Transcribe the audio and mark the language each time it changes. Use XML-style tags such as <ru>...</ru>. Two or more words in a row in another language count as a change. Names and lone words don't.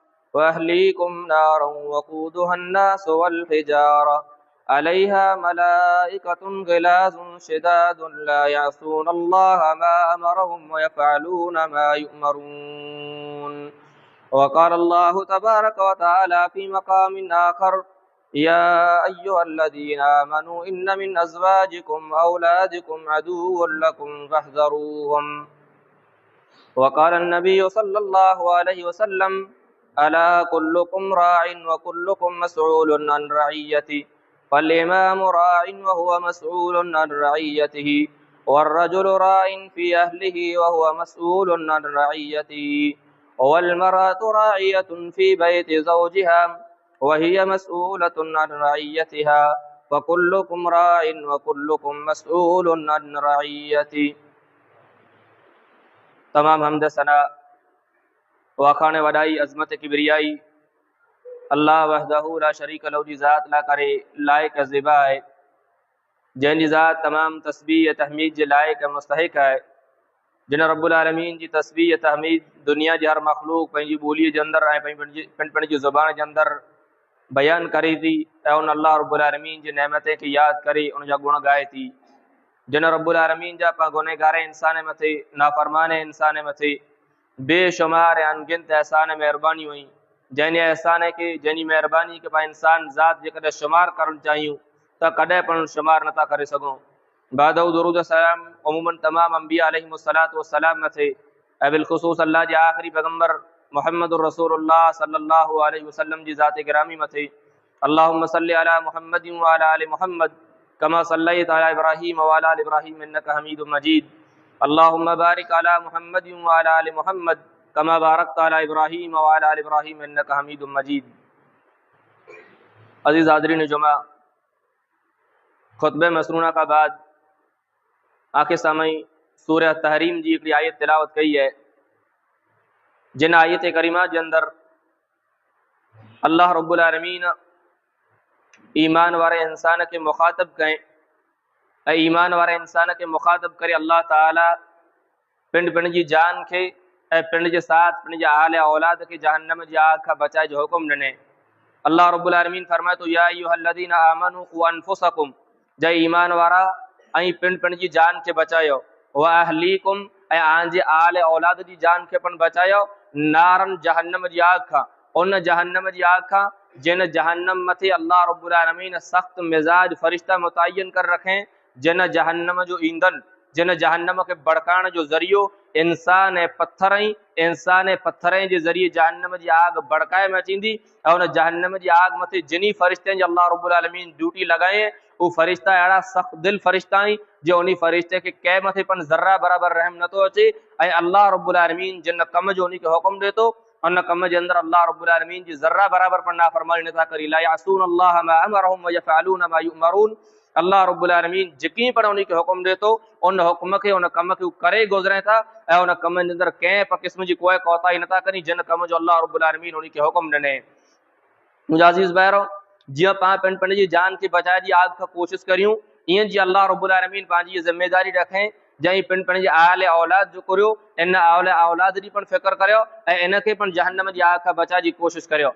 <ar>وأهليكم نارا وقودها الناس والحجارة عليها ملائكة غلاظ شداد لا يعصون الله ما أمرهم ويفعلون ما يؤمرون. وقال الله تبارك وتعالى في مقام آخر يا أيها الذين آمنوا إن من أزواجكم وأولادكم عدوا لكم فاحذروهم. وقال النبي صلى الله عليه وسلم ألا كلكم راع وكلكم مسؤول عن رعيته فالإمام راع وهو مسؤول عن رعيته والرجل راع في أهله وهو مسؤول عن رعيته والمرأة راعية في بيت زوجها وهي مسؤولة عن رعيتها وكلكم راع وكلكم مسؤول عن رعيته.</ar> <sd>तमाम हमद सना वाखान वडाई अज़मत किबरियाई</sd> <ar>الله وحده لا شريك له</ar> <sd>जी ज़ात ला करे लायक ज़िबा है, जंहिंजी ज़ात तमाम तस्बीह तहमीद जे लायक मुस्तहिक है। जिन रब्बुल आलमीन जी तस्बीह तहमीद दुनिया जी हर मखलूक पंहिंजी ॿोलीअ जे अंदरि ऐं पंहिंजी ज़ुबान जे अंदरि बयान करे थी ऐं उन अल्लाह रब्बुल आलमीन जी नेमते खे यादि करे उनजा गुण गाए थी। जिन रब्बुल आलमीन जा पा गुनहगार इंसान मथे नाफरमान इंसान मथे बेशुमार अनगिनत एहसान मेहरबानी हुई, जंहिं एहसान के जंहिंजी मेहरबानी के पा इंसान ज़ात जेकॾहिं शुमार करणु चाहियूं त कॾहिं पण शुमार नथा करे सघूं। बादउ दुरूद सलाम अमूमन तमाम अंबिया</sd> <ar>عليهم الصلاة والسلام</ar> <sd>मथे ऐं बिलख़ुसूस अल्लाह जे आख़िरी पैगम्बर</sd> <ar>محمد رسول الله صلى الله عليه وسلم</ar> <sd>जी ज़ात गिरामी मथे</sd> <ar>اللهم صل على محمد وعلى آل محمد كما صليت على إبراهيم وعلى آل إبراهيم إنك حميد مجيد. اللهم بارك على محمد وعلى آل محمد كما باركت على إبراهيم وعلى آل إبراهيم إنك حميد مجيد.</ar> <sd>अज़ीज़ हाज़रीन जुमा, खुतबे मसनूना का बाद आखिर सामई सूरह तहरीम जी हिकिड़ी आयत तिलावत कई है, जिन आयत करीमा जे अंदरि अल्लाह रब्बुल आलमीन ईमान वारे इंसान के मुखातब करें ऐं ईमान वारे इंसान के मुखातब करे अल्लाह ताला पिंड जी जान के ऐं पिंड जे साथ पिंड जे आल औलाद के जहन्नम जी आग खां बचाए जो हुकुम ॾिने। अल्लाह रब्बुल आलमीन फरमाए तो</sd> <ar>يا أيها الذين آمنوا قوا أنفسكم,</ar> <sd>जय ईमान वारा ऐं पिंड जी जान के बचायो,</sd> <ar>وأهليكم</ar> <sd>ऐं आंजे आल औलाद जी जान के पण बचायो, नारन जहन्नम जी आग खां, उन जहन्नम जी आग खां जिन जहन्नम मथे अल्लाह रब्बुल आलमीन सख्त मिजाज फरिश्ता मुतयन कर रखें, जिन जहन्नम जो ईंधन जिन जहन्नम के भड़काण जो ज़रियो इंसान ऐं पत्थर जे ज़रिए जहन्नम जी आग भड़काए में अचींदी ऐं उन जहन्नम जी आग मथे जिनी फरिश्तनि जी अल्लाह रब्बुल आलमीन ड्यूटी लगाए वो फरिश्ता अहिड़ा सख़्त दिल फरिश्ता आहिनि जो उन फरिश्ते के कंहिं मथे पण ज़र्रा बराबर रहम नथो अचे ऐं अल्लाह रब्बुल आलमीन जिन कम जो उन खे हुकुम ॾे थो उन कम जे अंदरि अल्लाह रब्बुल आलमीन जी ज़र्रा बराबर पण नाफ़रमानी नथा करी।</sd> <ar>لا يعصون الله ما أمرهم ويفعلون ما يؤمرون.</ar> <sd>अल्लाह रब्बुल आलमीन जिकी पण उन खे हुकुम ॾे थो उन हुकुम खे उन कम खे करे गुज़रे था ऐं उन कम जे अंदरि कंहिं क़िस्म जी कोई कोताही नथा कनि जिन कम जो अल्लाह रब्बुल आलमीन उन खे हुकुम ॾिने। मुंहिंजा अज़ीज़ भाइरो, जीअं पाण पंहिंजी जी जान खे बचाए जी आग खां कोशिशि करियूं, ईअं जी अल्लाह रब्बुल आलमीन पंहिंजी ज़िम्मेदारी रखे जंहिं पंहिंजे आल औलाद जो कुरियो इन आल औलाद जी पण फ़िक्र करियो ऐं इन खे पण जहन्नम जी आग खां बचाए जी कोशिशि करियो।</sd>